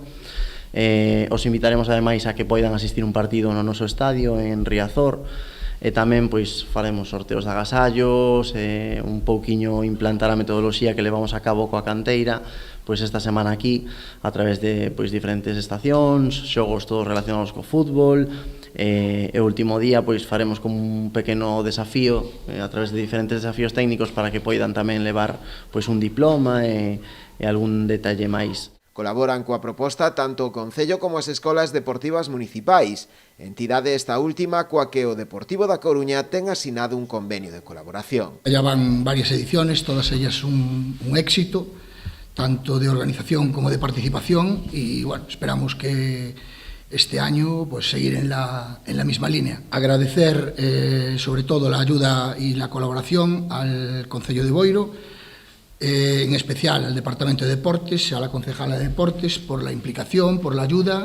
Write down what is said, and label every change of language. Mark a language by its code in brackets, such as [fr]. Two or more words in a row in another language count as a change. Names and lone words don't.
[gl] Os invitaremos ademais a que poidan asistir un partido no noso estadio en Riazor, e tamén pois faremos sorteos de agasallos, un pouquiño implantar a metodoloxía que levamos a cabo coa canteira pois esta semana aquí a través de pois diferentes estacións, xogos todos relacionados co fútbol, e o último día pois faremos como un pequeno desafío a través de diferentes desafíos técnicos para que poidan tamén levar pois un diploma e algún detalle máis. Colaboran coa proposta tanto o Concello como as escolas deportivas municipais, entidade esta última coa que o Deportivo da Coruña ten asinado un convenio de colaboración. [es] Ya van varias ediciones, todas ellas un éxito, tanto de organización como de participación, y bueno, esperamos que este año pues seguir en la misma línea. Agradecer sobre todo la ayuda y la colaboración al Concello de Boiro, en especial al Departamento de Deportes, a la concejala de Deportes, por la implicación, por la ayuda.